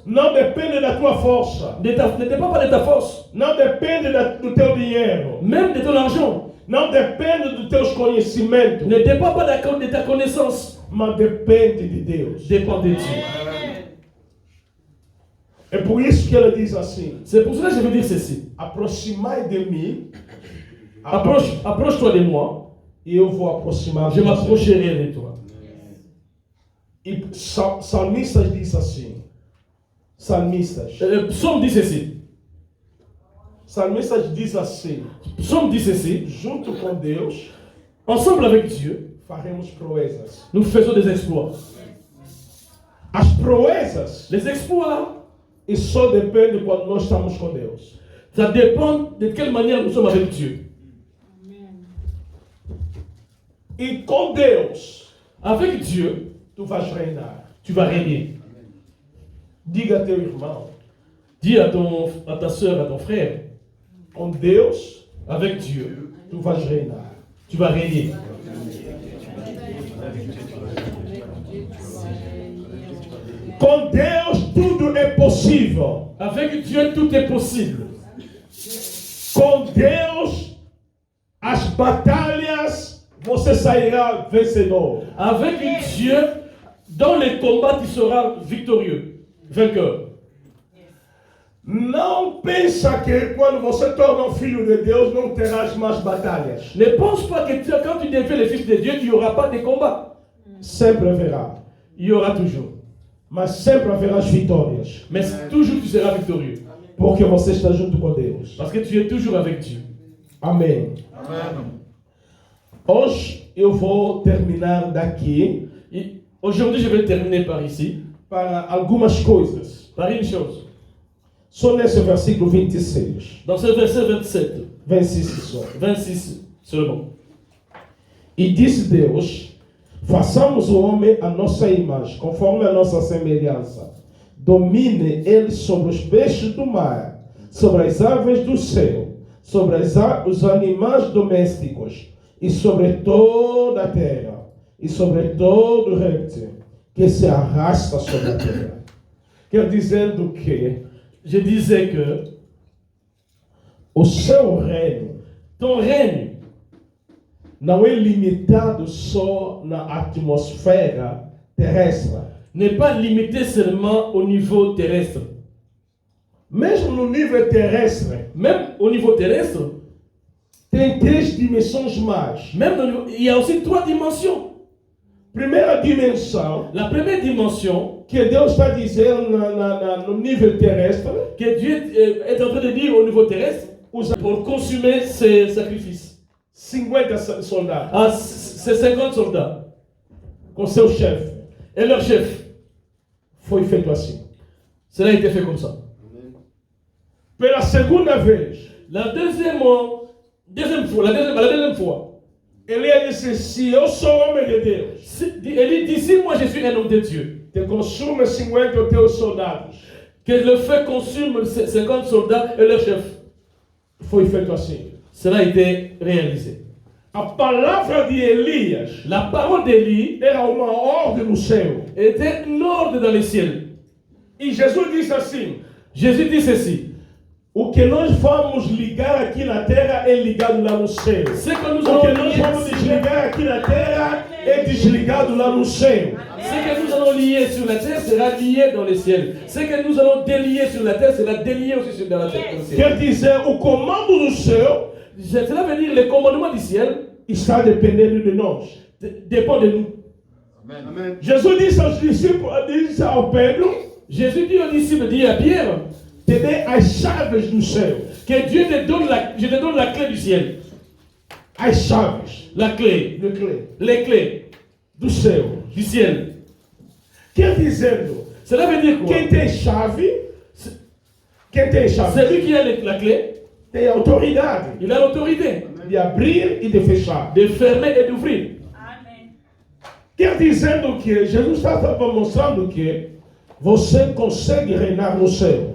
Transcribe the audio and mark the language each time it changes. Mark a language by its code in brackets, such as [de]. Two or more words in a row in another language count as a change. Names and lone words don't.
[pt] não depende da tua força, [fr] ne dépend pas de ta force, [pt] não depende do teu dinheiro, [fr] même de ton argent, [pt] não depende dos teus conhecimentos, [fr] ne dépend pas de ta connaissance, [pt] mas depende de Deus. [fr] dépend de Dieu. [pt] É por isso que ele diz assim: [fr] C'est pour cela que je veux dire ceci. [pt] aproximai de mim, [fr] Approche-toi de moi, [pt] e eu vou aproximar [fr] je [pt] de você. [fr] m'approcherai de toi. [pt] E salmistas diz assim: salmistas. [fr] Psaume dit ceci. [pt] Salmistas diz assim: [fr] Psaume dit ceci. [pt] junto com Deus [fr] Ensemble avec Dieu, [pt] faremos proezas. [fr] nous faisons des exploits. [pt] As proezas [fr] Les exploits, [pt] e só depende quando nós estamos com Deus. [fr] ça dépend de quelle manière nous sommes avec Dieu. [pt] E com Deus [fr] Avec Dieu, [pt] tu vais reinar. [fr] tu vas régner. [pt] Diga a teu irmão: [fr] Dis à ta soeur, à ton frère, [pt] com Deus [fr] avec Dieu, [pt] tu vais reinar. [fr] tu vas régner. [pt] Com Deus tudo é possível. [fr] Avec Dieu, tout est possible. [pt] Com Deus as batalhas você sairá vencedor. [fr] Avec Dieu, dans les combats, tu seras victorieux, vainqueur. [pt] Não pensa que quando você torna filho de Deus não terás mais batalhas. [fr] Ne pense pas que quand tu deviens le fils de Dieu, il n'y aura pas de combat. [pt] Sempre haverá. [fr] Il y aura toujours. [pt] Mas sempre haverá as vitórias. [fr] Mais toujours tu seras victorieux. [pt] Porque você está junto com Deus. [fr] Parce que tu es toujours avec Dieu. [pt] Amém. Hoje eu vou terminar daqui [fr] Et aujourd'hui, je vais terminer par ici, [pt] para algumas coisas. [fr] par une chose. [pt] Só nesse versículo 26. [fr] Dans ce verset 27, [pt] 26 só. [fr] 26 seulement. [pt] E disse Deus: façamos o homem à nossa imagem, conforme a nossa semelhança. Domine ele sobre os peixes do mar, sobre as aves do céu, sobre os animais domésticos, e sobre toda a terra, e sobre todo réptil que se arrasta sobre a terra. Quer dizendo que [fr] Je disais que [pt] o seu reino [fr] ton règne [pt] não é limitado só na atmosfera terrestre. [fr] n'est pas limité seulement au niveau terrestre. [pt] Mesmo no nível terrestre, [fr] Même au niveau terrestre, [pt] tem três dimensões mais. [fr] même il y a aussi 3 dimensions. [pt] Primeira dimensão, [fr] La première dimension, [pt] que Deus está dizendo no nível terrestre, [fr] que Dieu est en train de dire au niveau terrestre, pour consumer ses sacrifices. [pt] 50 soldados, [fr] À ces 50 soldats [pt] com seu chefe. [fr] et leur chef. [pt] Foi feito assim. [fr] Cela a été fait comme ça. [pt] Pela segunda vez, [fr] La deuxième fois, [pt] ele disse: se eu sou homem de Deus, [fr] il dit, si moi je suis un homme de Dieu, [pt] te consume 50 teus soldados. [fr] que le feu consume ces 50 soldats et leur chef. [pt] foi feito assim. [fr] Cela a été réalisé. [pt] A palavra de Elias [fr] La parole d'Élie [pt] era uma ordem no céu. [fr] était un ordre dans les cieux. [pt] E Jesus disse assim: [fr] Jésus dit ceci. [pt] o que nós vamos ligar aqui na terra é ligado lá no céu. [fr] Ce que nous [pt] O que [fr] allons [pt] nós [fr] lier, [pt] vamos desligar aqui na terra é desligado lá no céu. [fr] ce que nous allons lier sur la terre sera lié dans les cieux. Ce que nous allons délier sur la terre sera délié aussi dans la terre. Dans le ciel. [pt] Quer dizer, o comando do céu [fr] Cela veut dire le commandement du ciel [pt] está dependendo de nós. [fr] dépend de nous. [pt] Jesus disse aos discípulos, disse ao Pedro, [fr] Jésus dit aux disciples, dit à Pierre, [pt] te dê as chaves do céu. [fr] que Dieu te donne je te donne la clé du ciel. [pt] As chaves, [fr] La clé, de clé, les clés [pt] do céu. [fr] du ciel. [pt] Quer dizendo, [fr] Cela veut dire quoi? [pt] quem tem chave, quem tem chave, [fr] Celui qui a la clé, [pt] tem autoridade [fr] il a l'autorité [pt] de abrir e de fechar. [fr] de fermer et d'ouvrir. [pt] Quer dizendo que Jesus estava mostrando que você consegue reinar no céu.